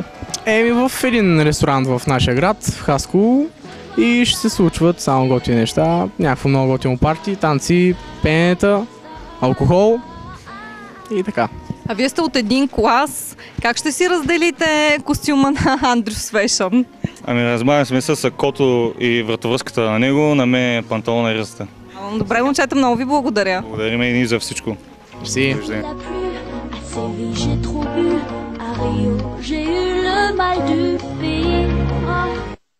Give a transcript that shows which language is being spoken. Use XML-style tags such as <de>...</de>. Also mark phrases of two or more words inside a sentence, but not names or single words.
<bg>Еми, в един ресторант в нашия град, в Хасково, и ще се случват само готини неща, някакво много готино парти, танци, пеенета, алкохол и така. А вие сте от един клас. Как ще си разделите костюма на Андрюс Фешън? Ами, разбавим сме с сакото и вратовръзката на него, на мен панталона и ръста. Добре, момчета, много ви благодаря. Благодарим и ние за всичко. Merci.</bg> <fr>J'ai trop bu, à Rio, j'ai eu le mal du pays.</fr>